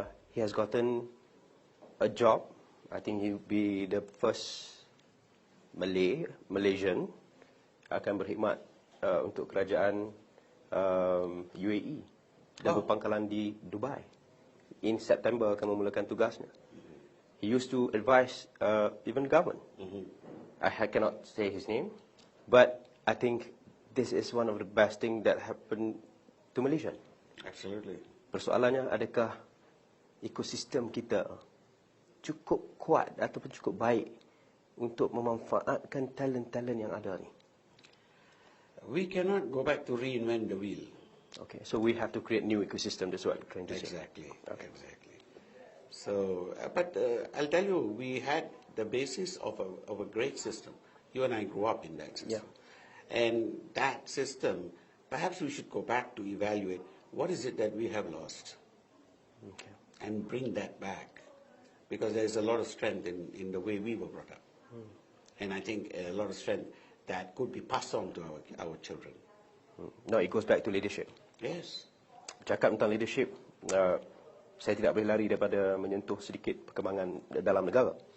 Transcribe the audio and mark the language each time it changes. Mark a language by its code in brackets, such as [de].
[en] He has gotten a job. I think he'll be the first Malaysian [ms] akan berkhidmat untuk kerajaan UAE dan berpangkalan di Dubai. [en] In September [ms] akan memulakan tugasnya. [en] He used to advise even government. I cannot say his name, but I think this is one of the best things that happened to Malaysia. Absolutely. [ms] Persoalannya, adakah ekosistem kita cukup kuat ataupun cukup baik untuk memanfaatkan talent-talent yang ada ni? [en] We cannot go back to reinvent the wheel. Okay, so we have to create new ecosystem. That's what I'm trying to say. Exactly. Okay. Exactly. So, but I'll tell you, we had the basis of a great system. You and I grew up in that system. Yeah. And that system, perhaps we should go back to evaluate what is it that we have lost Okay. and bring that back. Because there's a lot of strength in the way we were brought up. And I think a lot of strength that could be passed on to our children. No, it goes back to leadership. Yes. [ms] Cakap tentang leadership, saya tidak boleh lari daripada menyentuh sedikit perkembangan dalam negara.